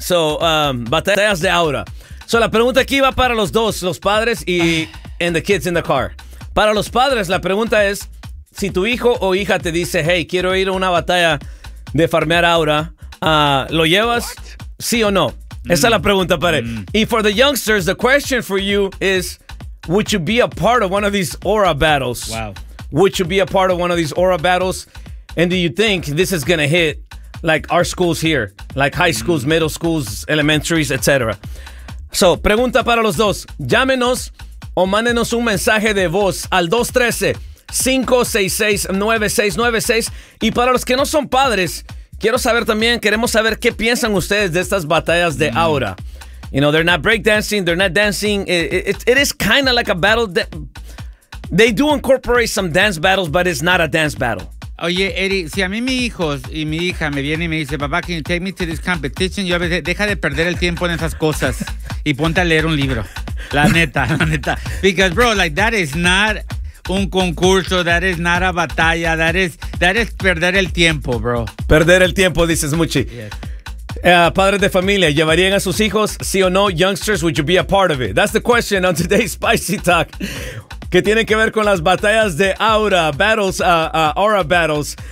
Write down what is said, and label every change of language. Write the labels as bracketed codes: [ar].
[es] So, batallas de aura. So, la pregunta aquí va para los dos, los padres y [en] and the kids in the car. [es] Para los padres, la pregunta es, si tu hijo o hija te dice, hey, quiero ir a una batalla de farmear aura, ¿lo llevas? [en] What? [es] ¿Sí o no? Esa es la pregunta para él. [en] Y for the youngsters, the question for you is, would you be a part of one of these aura battles? Wow. Would you be a part of one of these aura battles? And do you think this is going to hit like our schools here, like high schools, middle schools, elementaries, etc. [es] So, pregunta para los dos. Llámenos o mándenos un mensaje de voz al 213-566-9696. Y para los que no son padres, quiero saber también, queremos saber qué piensan ustedes de estas batallas de aura. [en] You know, they're not breakdancing, they're not dancing. It is kind of like a battle. They do incorporate some dance battles, but it's not a dance battle. [es] Oye, Eric, si a mí mis hijos y mi hija me vienen y me dicen, papá, [en] can you take me to this competition? [es] Yo a veces, deja de perder el tiempo en esas cosas y ponte a leer un libro. La neta. [en] Because, bro, like, that is not [es] un concurso, [en] that is not a batalla, that is [es] perder el tiempo, [en] bro. [es] Perder el tiempo, dices Muchi. [en] Yes. [es] Padres de familia, ¿llevarían a sus hijos? Sí o no, [en] youngsters, would you be a part of it? That's the question on today's Spicy Talk. [es] Que tiene que ver con las batallas de aura, [en] battles, aura battles.